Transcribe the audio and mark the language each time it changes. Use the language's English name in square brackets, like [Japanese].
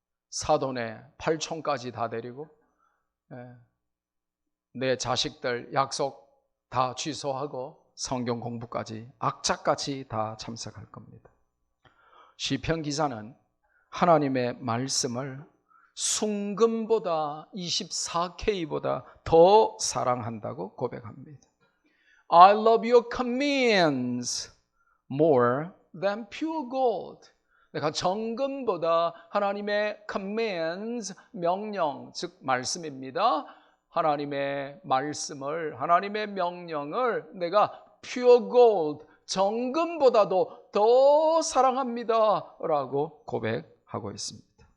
[Korean] 사돈에 8촌까지 다 데리고 내 자식들 약속 다 취소하고 성경 공부까지 악착같이 다 참석할 겁니다. 시편 기자는 하나님의 말씀을 순금보다 24K보다 더 사랑한다고 고백합니다. [English] I love your commands more than pure gold. [Korean] 내가 정금보다 하나님의 commands, 명령, 즉 말씀입니다. 하나님의 말씀을, 하나님의 명령을 내가 [English] pure gold, [Korean] 정금보다도 더 사랑합니다 라고 고백하고 있습니다.